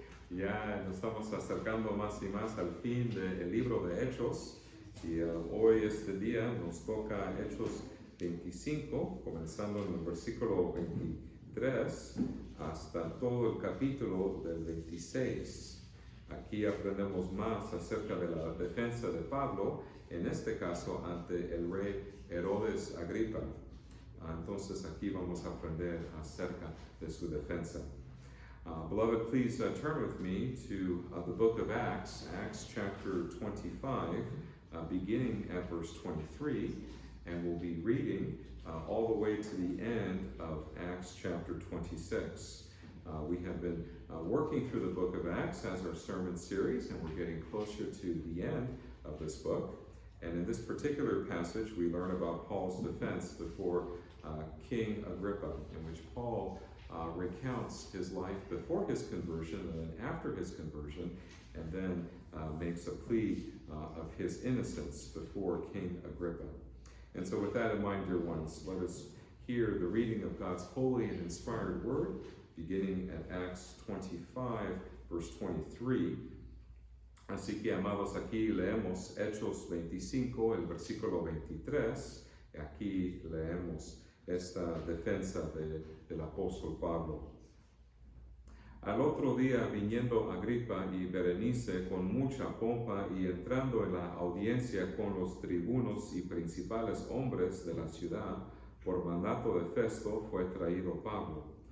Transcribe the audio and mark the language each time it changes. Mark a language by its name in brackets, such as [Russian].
[Spanish] Ya nos estamos acercando más y más al fin del libro de Hechos y hoy este día nos toca Hechos 25, comenzando en el versículo 23 hasta todo el capítulo del 26. Aquí aprendemos más acerca de la defensa de Pablo, en este caso ante el rey Herodes Agripa. Entonces aquí vamos a aprender acerca de su defensa. [English] Beloved, please turn with me to the book of Acts, Acts chapter 25, beginning at verse 23, and we'll be reading all the way to the end of Acts chapter 26. We have been working through the book of Acts as our sermon series, and we're getting closer to the end of this book. And in this particular passage, we learn about Paul's defense before King Agrippa, in which Paul recounts his life before his conversion and then after his conversion, and then makes a plea of his innocence before King Agrippa. And so with that in mind, dear ones, let us hear the reading of God's holy and inspired word, beginning at Acts 25, verse 23. [Spanish] Así que, amados, aquí leemos Hechos 25, el versículo 23. Aquí leemos esta defensa del apóstol Pablo. Al otro día, viniendo Agripa y Berenice con mucha pompa y entrando en la audiencia con los tribunos y principales hombres de la ciudad, por mandato de Festo fue traído Pablo.